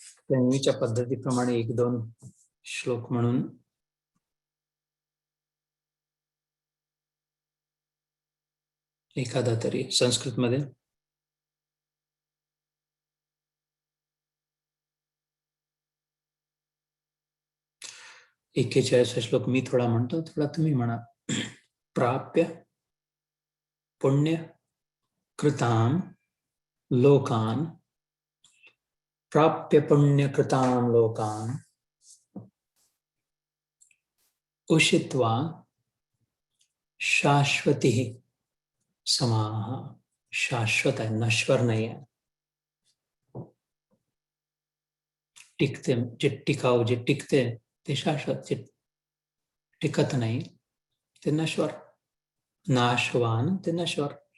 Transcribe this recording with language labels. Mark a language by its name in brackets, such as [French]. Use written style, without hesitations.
[Marathi] नेहमीच्या पद्धतीप्रमाणे 1-2 श्लोक म्हणून एखादा तरी संस्कृत मध्ये. एक 41 श्लोक मी थोडा म्हणतो, थोडा तुम्ही म्हणा. [Sanskrit] प्राप्य पुण्य कृतान लोकान, प्राप्य पुण्य कृतान लोकान उषित्वा शाश्वती समाह. [Marathi] शाश्वत आहे, नश्वर नाही आहे. टिकते, जे टिकाऊ, जे टिकते ते शाश्वत, जे टिकत नाही ते नश्वर. नाशवान ते नश्वर.